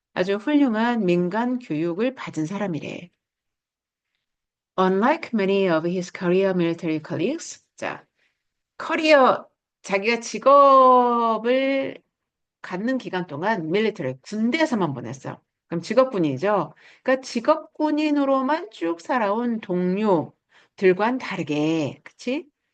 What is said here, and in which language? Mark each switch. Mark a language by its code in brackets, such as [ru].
[ko] 아주 훌륭한 민간 교육을 받은 사람이래. [en] Unlike many of his career military colleagues. [ko] 자, 자기가 직업을 갖는 기간 동안 밀리터리 군대에서만 보냈어. 그럼 직업군인이죠. 그러니까 직업군인으로만 쭉 살아온 동료들과는 다르게, 그치?